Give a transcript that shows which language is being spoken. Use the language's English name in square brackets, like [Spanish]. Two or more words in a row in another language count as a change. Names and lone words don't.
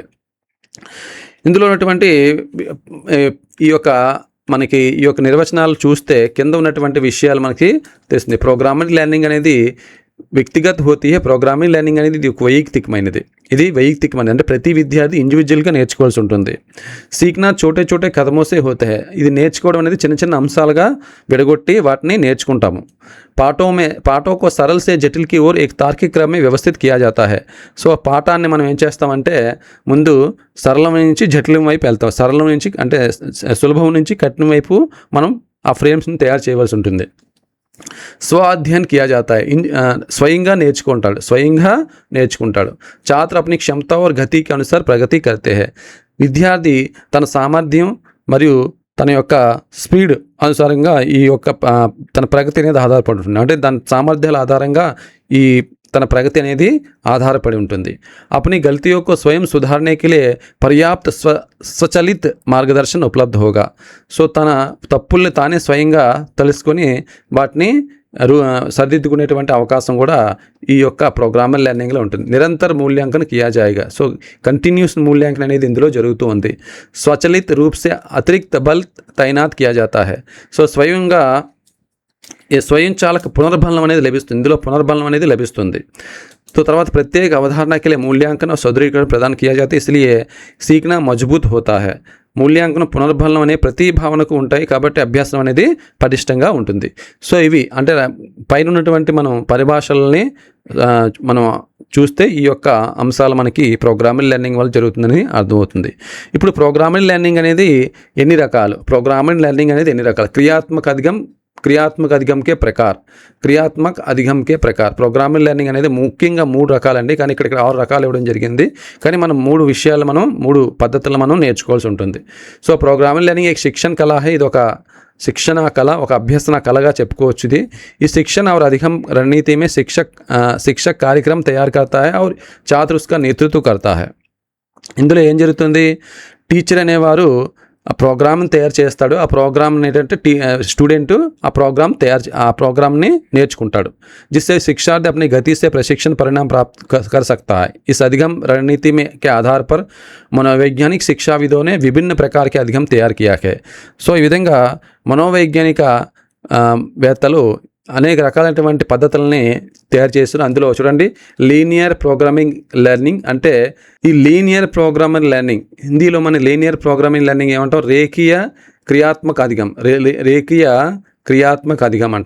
[Telugu] ఇందులో ఉన్నటువంటి ఈ యొక్క నిర్వచనాలు చూస్తే కింద ఉన్నటువంటి విషయాలు మనకి తెలుస్తుంది. [English] programming learning [Telugu] అనేది [Hindi] व्यक्तिगत होती है. [English] programming learning [Telugu] అనేది ఇది వైయక్తికమైనది. అంటే ప్రతి విద్యార్థి ఇండివిజువల్గా నేర్చుకోవాల్సి ఉంటుంది. [Hindi] सीखना छोटे कदमों से होते हैं. [Telugu] ఇది నేర్చుకోవడం అనేది చిన్న అంశాలుగా విడగొట్టి వాటిని నేర్చుకుంటాము. [Hindi] పాఠోं को सरल से जटिल की ओर एक तार्किक क्रम में व्यवस्थित किया जाता है. [Telugu] సో పాఠాన్ని మనం ఏం చేస్తామంటే ముందు సరళం నుంచి జటిలం వైపు వెళ్తాం. సరళం నుంచి అంటే సులభం నుంచి కఠినం వైపు మనం ఆ ఫ్రేమ్స్ని తయారు చేయవలసి ఉంటుంది. [Hindi] स्वाध्यायन् किया जाता है. [Telugu] స్వయంగా నేర్చుకుంటాడు. [Hindi] छात्र अपनी क्षमता और गति के अनुसार प्रगति करते हैं. [Telugu] విద్యార్థి తన సామర్థ్యం మరియు తన యొక్క స్పీడ్ అనుసారంగా తన ప్రగతి అనేది ఆధారపడుతుంది. అంటే దాని సామర్థ్యాల ఆధారంగా ఈ తన ప్రగతి అనేది ఆధారపడి ఉంటుంది. [Hindi] अपनी गलतियों को स्वयं सुधारने के लिए पर्याप्त स्वचलित मार्गदर्शन उपलब्ध होगा. [Telugu] సో తన తప్పుల్ని తానే స్వయంగా తెలుసుకొని వాటిని సరిదిద్దుకునేటువంటి అవకాశం కూడా ఈ యొక్క [English] programmer learning [Telugu] ఉంటుంది. [Hindi] निरंतर मूल्यांकन किया जाएगा. [Telugu] సో కంటిన్యూస్ మూల్యాంకన అనేది ఇందులో జరుగుతూ ఉంది. [Hindi] स्वचलित रूप से अतिरिक्त बल तैनात किया जाता है. [Telugu] సో స్వయంగా స్వయంచాలక పునర్బలం అనేది లభిస్తుంది. ఇందులో పునర్బలం అనేది లభిస్తుంది. [Hindi] तो తర్వాత प्रत्येक अवधारणा के लिए मूल्यांकन और सुदृढ़ीकरण प्रदान किया जाता है, इसलिए सीखना मजबूत होता है. [Telugu] మూల్యాంకనం పునర్బలం అనే ప్రతి భావనకు ఉంటాయి కాబట్టి అభ్యాసం అనేది పటిష్టంగా ఉంటుంది. సో ఇవి అంటే పైన ఉన్నటువంటి మనం పరిభాషలని మనం చూస్తే ఈ యొక్క అంశాలు మనకి [English] programming learning [Telugu] వల్ల జరుగుతుందని అర్థమవుతుంది. ఇప్పుడు [English] programming learning [Telugu] అనేది ఎన్ని రకాలు? [English] programming learning [Telugu] అనేది ఎన్ని రకాలు? [Hindi] क्रियात्मक अधिगम के प्रकार. [English] programming learning [Telugu] అనేది ముఖ్యంగా 3 రకాలండి, కానీ ఇక్కడ 6 రకాలు ఇవ్వడం జరిగింది. కానీ మనం 3 విషయాలు 3 పద్ధతులు మనం నేర్చుకోవాల్సి ఉంటుంది. [Hindi] సో [English] programming learning [Hindi] एक शिक्षण कला है. [Telugu] ఇది ఒక శిక్షణ కళ, ఒక అభ్యసన కళగా చెప్పుకోవచ్చు. ఇది ఈ [Hindi] శిక్షణ और अधिगम रणनीति में शिक्षक कार्यक्रम तैयार करता है और छात्र उसका नेतृत्व करता है. [Telugu] ఇందులో ఏం జరుగుతుంది? టీచర్ అనేవారు ఆ ప్రోగ్రామ్ని తయారు చేస్తాడు. ఆ ప్రోగ్రామ్ ఏంటంటే స్టూడెంట్ ఆ ప్రోగ్రామ్ని నేర్చుకుంటాడు. [Hindi] जिससे शिक्षार्थी अपनी गति से प्रशिक्षण परिणाम प्राप्त कर सकता है. इस अधिगम रणनीति में के आधार पर मनोवैज्ञानिक शिक्षाविदों ने विभिन्न प्रकार के अधिगम तैयार किया है. [Telugu] సో ఈ విధంగా మనోవైజ్ఞానిక వేత్తలు అనేక రకాలైనటువంటి పద్ధతులని తయారు చేస్తున్నారు. అందులో చూడండి, [English] linear programming learning [Telugu] అంటే ఈ [English] linear programming learning, [Telugu] హిందీలో మన [English] linear programming learning [Telugu] ఏమంటాం? [Hindi] रेखीय क्रियात्मक अधिगम [Telugu] అంటాం.